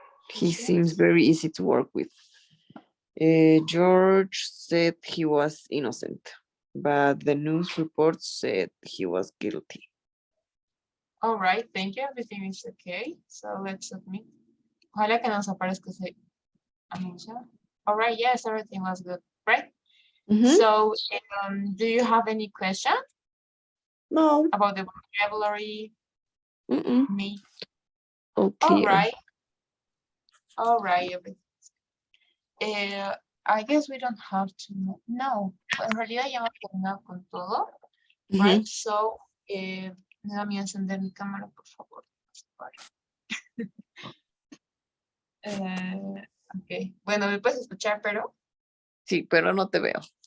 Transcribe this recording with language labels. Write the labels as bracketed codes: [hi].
[en] He seems very easy to work with. George said he was innocent, but the news reports said he was guilty. All right, thank you. Everything is okay. So let's submit. [es] Ojalá que nos aparezca ese anuncio. [en] All right, yes, everything was good, right? Mhm. So, do you have any question No. about the vocabulary? Mm-mm. Me. Okay. All right, everything. I guess we don't have to know. [es] No, en realidad ya hemos terminado con todo, right? So, déjame encender mi cámara, por favor. Ok, bueno, me puedes escuchar, pero Sí, pero no te veo.